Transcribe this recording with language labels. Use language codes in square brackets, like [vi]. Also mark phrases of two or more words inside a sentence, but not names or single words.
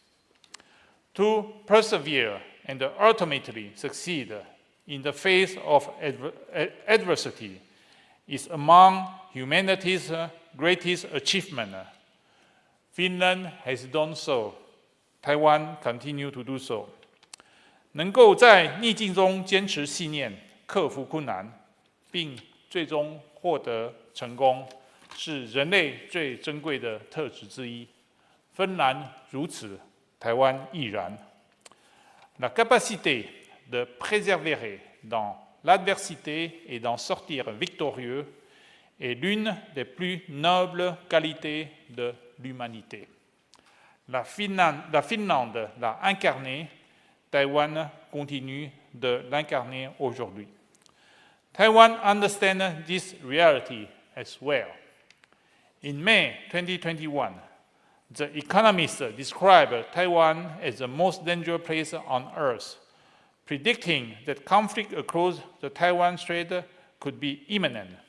[en] To persevere and ultimately succeed in the face of adversity is among humanity's greatest achievements. Finland has done so. Taiwan continue to do so. [zh] 能够在逆境中坚持信念，克服困难，并最终获得成功，是人类最珍贵的特质之一。芬兰如此，台湾亦然。 [fr] La capacité de persévérer dans l'adversité et d'en sortir victorieux est l'une des plus nobles qualités de l'humanité. La Finlande l'a incarné, Taïwan continue de l'incarner aujourd'hui. [en] Taiwan understands this reality as well. In May 2021, The Economist described Taiwan as the most dangerous place on earth, predicting that conflict across the Taiwan Strait could be imminent.